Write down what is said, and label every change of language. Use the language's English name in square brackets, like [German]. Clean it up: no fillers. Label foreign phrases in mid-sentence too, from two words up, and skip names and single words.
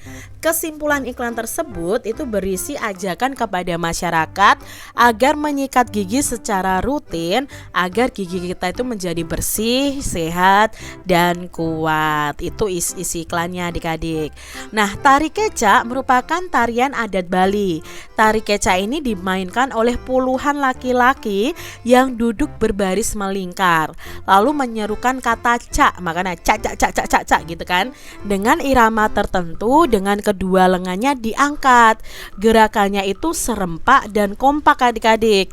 [Indonesian] Kesimpulan iklan tersebut itu berisi ajakan kepada masyarakat agar menyikat gigi secara rutin agar gigi kita itu menjadi bersih, sehat, dan kuat. Itu isi iklannya adik-adik. Nah, tari kecak merupakan tarian adat Bali. Tari keca ini dimainkan oleh puluhan laki-laki yang duduk berbaris melingkar, lalu menyerukan kata cak, makanya cak cak cak cak cak cak gitu kan, dengan irama tertentu dengan kedua lengannya diangkat. Gerakannya itu serempak dan kompak adik-adik.